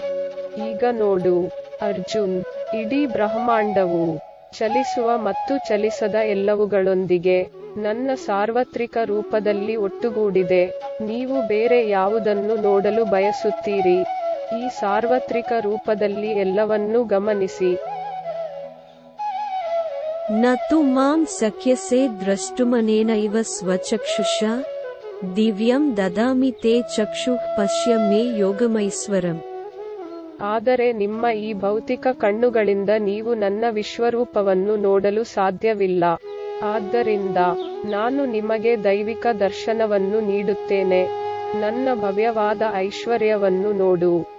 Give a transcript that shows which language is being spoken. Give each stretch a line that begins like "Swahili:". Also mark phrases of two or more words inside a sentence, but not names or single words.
Kannada: ಈಗ ನೋಡು ಅರ್ಜುನ್, ಇಡೀ ಬ್ರಹ್ಮಾಂಡವು ಚಲಿಸುವ ಮತ್ತು ಚಲಿಸದ ಎಲ್ಲವುಗಳೊಂದಿಗೆ ನನ್ನ ಸಾರ್ವತ್ರಿಕ ರೂಪದಲ್ಲಿ ಒಟ್ಟುಗೂಡಿದೆ. ನೀವು ಬೇರೆ ಯಾವುದನ್ನು ನೋಡಲು ಬಯಸುತ್ತೀರಿ? ಈ ಸಾರ್ವತ್ರಿಕ ರೂಪದಲ್ಲಿ ಎಲ್ಲವನ್ನೂ ಗಮನಿಸಿ.
Sanskrit: ನ ತು ಮಾಂ ಶಕ್ಯಸೆ ದ್ರಷ್ಟುಮನೇನೈವ ಸ್ವಚಕ್ಷುಷಾ ದಿವ್ಯಂ ದದಾಮಿ ತೇ ಚಕ್ಷುಃ ಪಶ್ಯ ಮೇ ಯೋಗಮೈಶ್ವರಂ.
Kannada: ಆದರೆ ನಿಮ್ಮ ಈ ಭೌತಿಕ ಕಣ್ಣುಗಳಿಂದ ನೀವು ನನ್ನ ವಿಶ್ವರೂಪವನ್ನು ನೋಡಲು ಸಾಧ್ಯವಿಲ್ಲ. ಆದ್ದರಿಂದ ನಾನು ನಿಮಗೆ ದೈವಿಕ ದರ್ಶನವನ್ನು ನೀಡುತ್ತೇನೆ. ನನ್ನ ಭವ್ಯವಾದ ಐಶ್ವರ್ಯವನ್ನು ನೋಡು.